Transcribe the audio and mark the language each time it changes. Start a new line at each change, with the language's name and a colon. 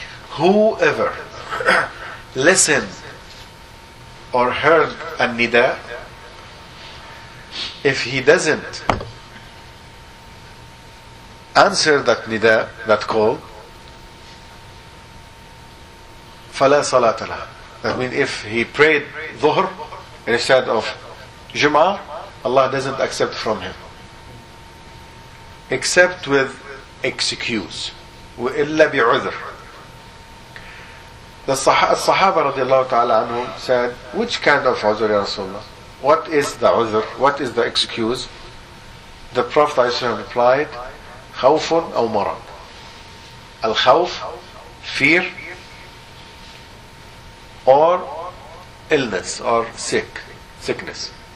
English: whoever listened or heard النداء if he doesn't answer that nida, that call,
Arabic: فَلَا صَلَاةَ لَهَا.
English: That means if he prayed dhuhr instead of jum'ah, Allah doesn't accept from him. Except with excuse.
Arabic: وَإِلَّا بِعُذْرِ.
English: The Sahaba رضي الله تعالى عنه said, which kind of عذر
Arabic: يا رسول الله?
English: What is the عذر? What is the excuse? The Prophet replied,
Arabic: خوف أو مرض.
English: الخوف, fear, or illness, or sickness.